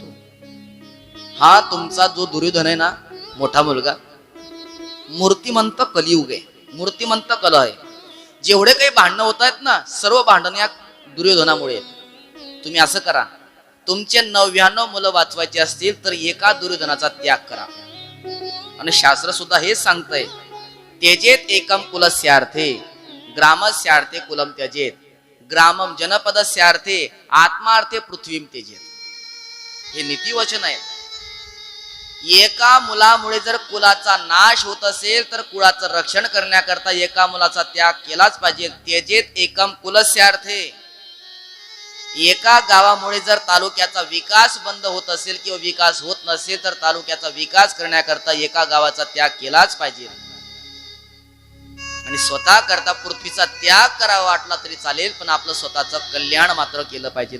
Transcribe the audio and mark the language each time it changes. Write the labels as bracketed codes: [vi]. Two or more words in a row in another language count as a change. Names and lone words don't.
[mr] हा तुमचा जो दुर्योधन आहे ना, मोठा मुलगा, मूर्तिमंत कलियुग आहे, मूर्तिमंत कल आहे. जेवढे काही भांडणं होत आहेत ना, सर्व भांडण या दुर्योधनामुळे. तुम्ही असं करा, तुमचे 99 मुलं वाचवायचे असतील तर एका दुर्योधनाचा त्याग करा. आणि शास्त्र सुद्धा हेच सांगतंय, [sa] त्यजेत एकम कुलस्यार्थे ग्रामस्यार्थे कुलम त्यजेत, ग्रामम जनपदस्यार्थे आत्मार्थे पृथ्वीम त्यजेत. [mr] हे नीतिवचन आहे. एका मुलामुळे जर कुलाचा नाश होत असेल तर कुळाचं रक्षण करण्याकरता एका मुलाचा त्याग केलाच पाहिजे. [sa] त्यजेत एकम कुलस्यार्थे. [mr] एका गावामुळे जर तालुक्याचा विकास बंद होत असेल किंवा विकास होत नसेल तर तालुक्याचा विकास करण्याकरता एका गावाचा त्याग केलाच पाहिजे. आणि स्वतः करता पृथ्वीचा त्याग करावा वाटला तरी चालेल, पण आपलं स्वतःचं कल्याण मात्र केलं पाहिजे.